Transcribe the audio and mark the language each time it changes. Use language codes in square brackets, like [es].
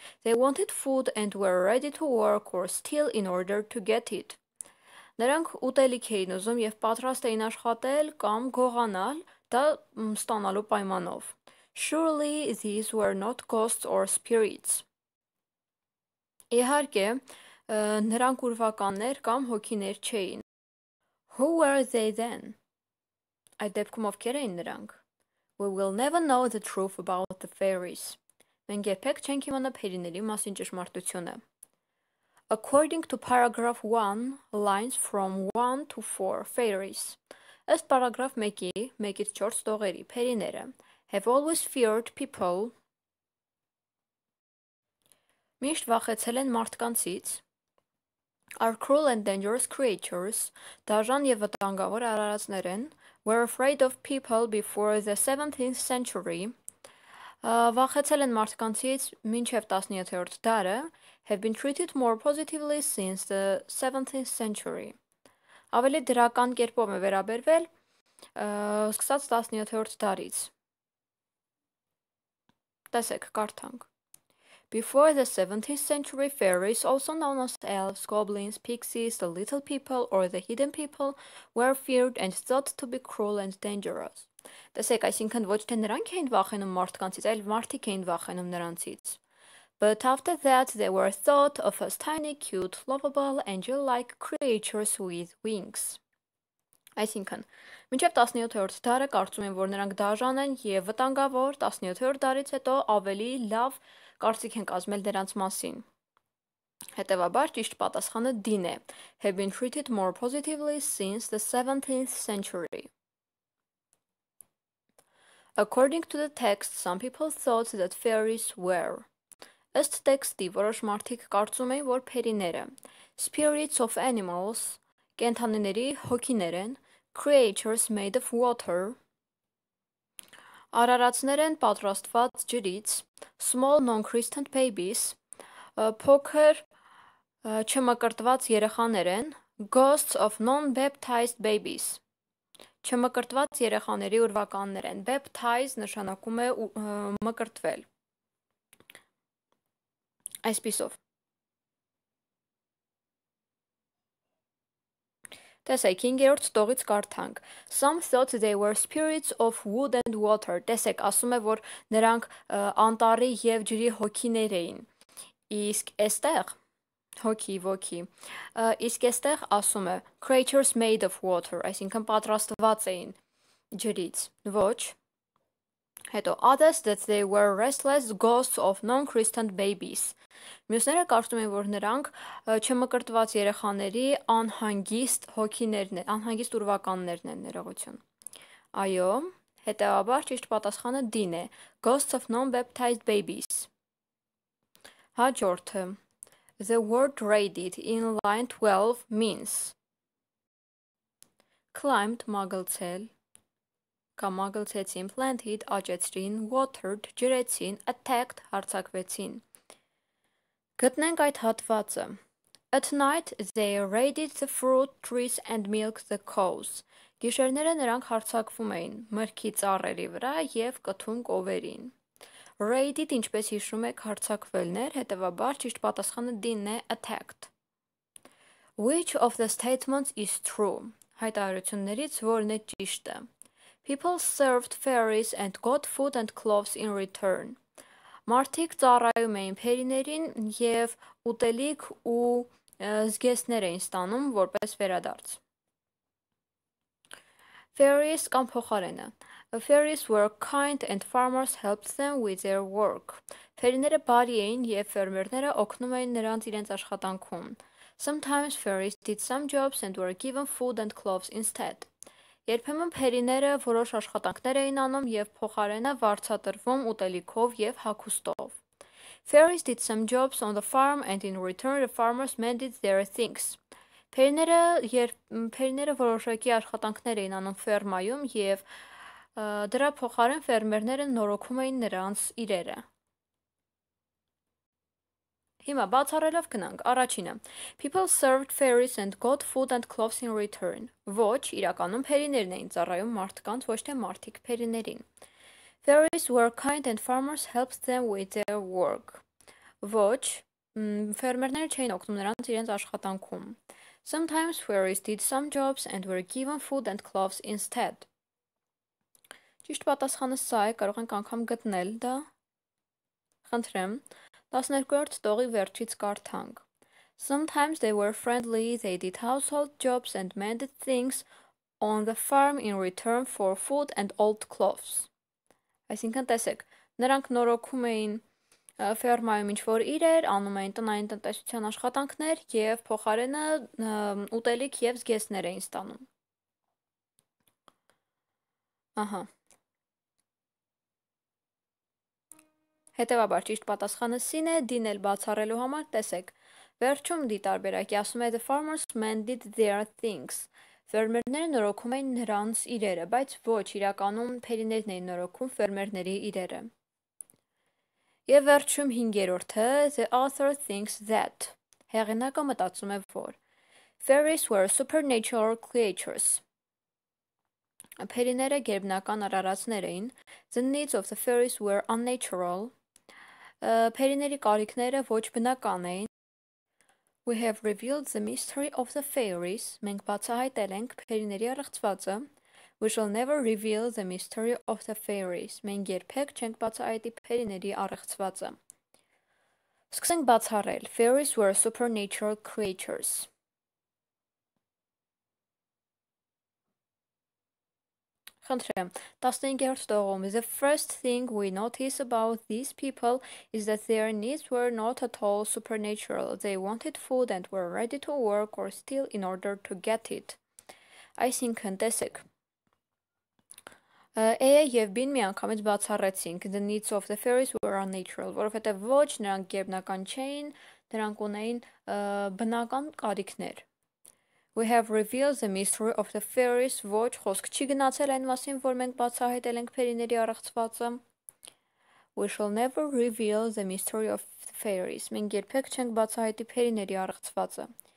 [en] They wanted food and were ready to work or steal in order to get it. [hy] Նրանք ուտելիք էին ուզում և պատրաստ էին աշխատել կամ գողանալ, դա ստանալու պայմանով. [en] Surely these were not ghosts or spirits. [hy] Իհարկե, նրանք ուրվականներ կամ հոգիներ չէին. [en] Who were they then? [hy] Այդ դեպքում ովքեր էին նրանք? [en] We will never know the truth about the fairies. [hy] Մենք երբեք չենք իմանա փերիների մասին ճշմարտությունը. [en] According to paragraph 1, lines from 1 to 4, fairies. [hy] Ըստ պարագրաֆ 1-ի 1-ից 4 տողերի փերիները [en] have always feared people [hy] Միշտ վախեցել են մարդկանցից, [en] are cruel and dangerous creatures, [hy] դաժան և վտանգավոր արարածներ են, [en] were afraid of people before the 17th century, [hy] վախեցել են մարդկանցից մինչև 17-րդ դարը, [en] have been treated more positively since the 17th century. [hy] Ավելի դրական կերպով է վերաբերվել սկսած 17-րդ դարից. Տեսեք, կարդանք. [en] Before the 17th century, fairies, also known as elves, goblins, pixies, the little people, or the hidden people, were feared and thought to be cruel and dangerous. [hy] Տեսեք, այսինքն ոչ թե նրանք էին վախենում մարդկանցից, այլ մարդիկ էին վախենում նրանցից. [en] But after that, they were thought of as tiny, cute, lovable, angel-like creatures with wings. [hy] Այսինքն, մինչև 17-րդ դարը կարծում են, որ նրանք դաժան են և վտանգավոր, 17-րդ դարից հետո ավելի լավ կարծիք են կազմել դրանց մասին. Հետևաբար, ճիշտ պատասխանը D-ն է. [en] Have been treated more positively since the 17th century. According to the text, some people thought that fairies were. [hy] Ըստ տեքստի, որոշ մարդիկ կարծում էին, որ փերիները [en] spirits of animals, [hy] կենդանիների հոգիներ են, [en] creatures made of water, [hy] արարածներ են պատրաստված ջրից, [en] small non-Christian babies, [hy] փոքր չմկրտված երեխաներ են, [en] ghosts of non-baptized babies, [hy] չմկրտված երեխաների ուրվականներ են, baptize նշանակում է մկրտվել, այսպիսով. Տեսեք, 5-րդ ստողից կարդանք. [en] Some thought they were spirits of wood and water. [hy] Տեսեք, ասում է, որ նրանք անտառի և ջրի հոգիներ էին. Իսկ էստեղ հոգի, իսկ էստեղ ասում է [en] creatures made of water, [hy] այսինքն պատրաստված էին ջրից. Ոչ. [en] Հետո others that they were restless ghosts of non-Christian babies. [hy] Մյուսները կարծում են, որ նրանք չմկրտված երեխաների անհանգիստ հոգիներն են, անհանգիստ ուրվականներն են, ներողություն. Այո, հետևաբար ճիշտ պատասխանը D-ն է. [en] Ghosts of non-baptized babies. [hy] Հաջորդը. [en] The word raided in line 12 means climbed, [hy] մագլցել, կամ մագլցեցին, [en] planted, [hy] աճեցրին, [en] watered, [hy] ջրեցին, [en] attacked, [hy] հարձակվեցին. Գտնենք այդ հատվածը. [en] At night they raided the fruit trees and milked the cows. [hy] Գիշերները նրանք հարձակվում էին մրգի ծառերի վրա և կթում կովերին. Raided, ինչպես հիշում եք, հարձակվելն էր, հետևաբար ճիշտ պատասխանը D-ն է, attacked. [en] Which of the statements is true? [hy] Հայտարարություններից որն է ճիշտը? [en] People served fairies and got food and clothes in return. [hy] Մարդիկ ծառայում էին փերիներին և ուտելիք ու զգեստներ էին ստանում որպես վերադարձ. Fairies կամ փոխարենը. [en] Fairies were kind and farmers helped them with their work. [hy] Փերիները բարի էին և ֆերմերները օգնում էին նրանց իրենց աշխատանքում. [en] Sometimes fairies did some jobs and were given food and clothes instead. [hy] Երբեմն փերիները որոշ աշխատանքներ էին անում և փոխարենը վարձատրվում ուտելիքով և հագուստով. [en] Fairies did some jobs on the farm and in return the farmers mended their things. [hy] Փերիները որոշակի աշխատանքներ էին անում ֆերմայում և դրա փոխարեն ֆերմերները նորոգում էին նրանց իրերը. Հիմա բացառելով գնանք, առաջինը. [en] People served fairies and got food and clothes in return. [hy] Ոչ, իրականում փերիներն էին ծառայում մարդկանց, ոչ թե մարդիկ փերիներին. [en] Fairies were kind and farmers helped them with their work. [hy] Ոչ, ֆերմերները չէին օգնում նրանց իրենց աշխատանքում. [en] Sometimes fairies did some jobs and were given food and clothes instead. [hy] Ճիշտ պատասխանը սա է, կարող ենք անգամ գտնել դա. Խնդրեմ. 12-րդ ստողի վերջից կարդանք. [en] Sometimes they were friendly, they did household jobs and mended things on the farm in return for food and old clothes. [hy] Այսինքն տեսեք, նրանք նորոգում էին ֆերմայում ինչ-որ իրեր, անում էին տնային տնտեսության աշխատանքներ և փոխարենը ուտելիք և զգեստներ էին ստանում. Ահա. Հետևաբար ճիշտ պատասխանը C-ն է, D-ն էլ բացառելու համար տեսեք։ Վերջում D տարբերակի ասում է [en] The farmers mended their things. [hy] Ֆերմերները նորոգում էին նրանց իրերը, բայց ոչ, իրականում փերիներն էին նորոգում ֆերմերների իրերը։ Եվ վերջում 5-րդը [en] The author thinks that. [hy] Հեղինակը մտածում է, որ [en] Fairies were supernatural creatures. [hy] Փերիները գերբնական արարածներ էին. [en] The needs of the fairies were unnatural. [hy] Փերիների կարիքները ոչ բնական էին. [en] We have revealed the mystery of the fairies. [hy] Մենք բացահայտել ենք փերիների առեղծվածը. [en] We shall never reveal the mystery of the fairies. [hy] Մենք երբեք չենք բացահայտի փերիների առեղծվածը. Սկսենք բացառել. [en] Fairies were supernatural creatures. [hy] Խնդրեմ, 15-րդ տողում. [en] The first thing we notice about these people is that their needs were not at all supernatural. They wanted food and were ready to work or steal in order to get it. [hy] Այսինքն, տեսեք. A-ը և B-ն միանգամից բացառեցինք. [en] The needs of the fairies were unnatural, [hy] որովհետև ոչ նրանք գերբնական չէին, նրանք ունեին բնական կարիքներ. [en] We have revealed the mystery of the fairies. [hy] Ոչ, խոսք չի գնացել այն մասին, որ մենք բացահայտել ենք փերիների առեղծվածը. [en] We shall never reveal the mystery of the fairies. [hy] Մենք երբեք չենք բացահայտի փերիների առեղծվածը.